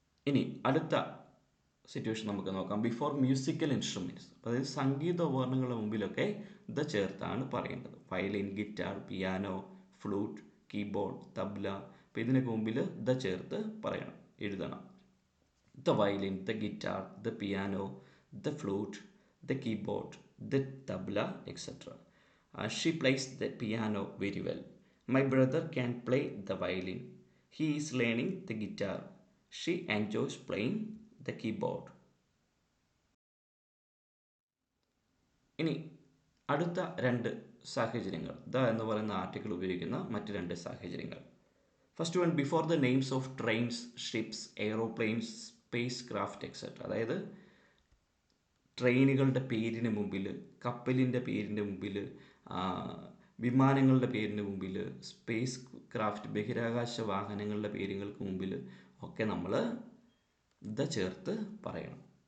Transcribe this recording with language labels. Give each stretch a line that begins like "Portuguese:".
Malayalam: ഇനി അടുത്ത സിറ്റുവേഷൻ നമുക്ക് നോക്കാം.
English: before musical instruments,
Malayalam: അതായത് സംഗീത ഉപകരണങ്ങളുടെ മുമ്പിലൊക്കെ ദ ചേർത്താണ് പറയേണ്ടത്. Violin, guitar, piano, flute, keyboard, tabla. അപ്പോൾ ഇതിനൊക്കെ മുമ്പിൽ ദ ചേർത്ത് പറയണം, എഴുതണം.
English: The violin, the guitar, the piano, the flute, the keyboard, the tabla, etc. She plays the piano very well. My brother can play the violin. He is learning the guitar. She enjoys playing the keyboard.
Malayalam: ഇനി അടുത്ത രണ്ട് സാഹചര്യങ്ങൾ, the എന്ന് പറയുന്ന article ഉപയോഗിക്കുന്ന മറ്റ് രണ്ട് സാഹചര്യങ്ങൾ.
English: First one, before the names of trains, ships, aeroplanes, spacecraft etcetera.
Malayalam: അതായത് ട്രെയിനുകളുടെ പേരിന് മുമ്പിൽ, കപ്പലിൻ്റെ പേരിൻ്റെ മുമ്പിൽ, വിമാനങ്ങളുടെ പേരിന് മുമ്പിൽ, സ്പേസ് ക്രാഫ്റ്റ് ബഹിരാകാശ വാഹനങ്ങളുടെ പേരുകൾക്ക് മുമ്പിൽ ഒക്കെ നമ്മൾ ദ ചേർത്ത് പറയണം.